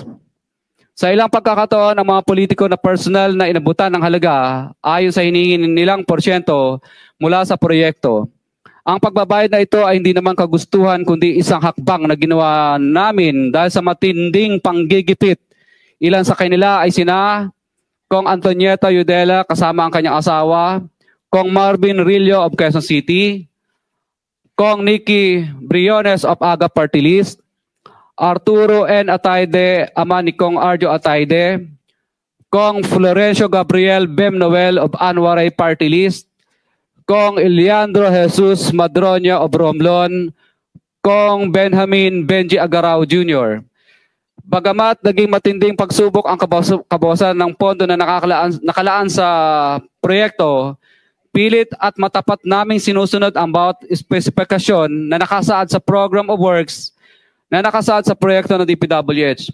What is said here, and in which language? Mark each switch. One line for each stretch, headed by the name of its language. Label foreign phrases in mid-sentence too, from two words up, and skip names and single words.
Filipino: Sa ilang pagkakataon ng mga politiko na personal na inabutan ng halaga ayon sa hinihingi nilang porsyento mula sa proyekto. Ang pagbabayad na ito ay hindi naman kagustuhan kundi isang hakbang na ginawa namin dahil sa matinding panggigipit. Ilan sa kanila ay sina Cong Antonieta Yudela kasama ang kanyang asawa, Cong Marvin Rillo of Quezon City, Cong Nikki Briones of Aga Party List, Arturo N. Atayde, ama ni Cong Arjo Atayde, Cong Florencio Gabriel Bem Noel of Anwaray Party List, Cong Leandro Jesus Madroño of Romblon, Cong Benjamin Benji Agarao Jr. Bagamat naging matinding pagsubok ang kabawasan ng pondo na nakalaan sa proyekto, pilit at matapat naming sinusunod ang bawat espesifikasyon na nakasaad sa Program of Works na nakasaad sa proyekto ng DPWH.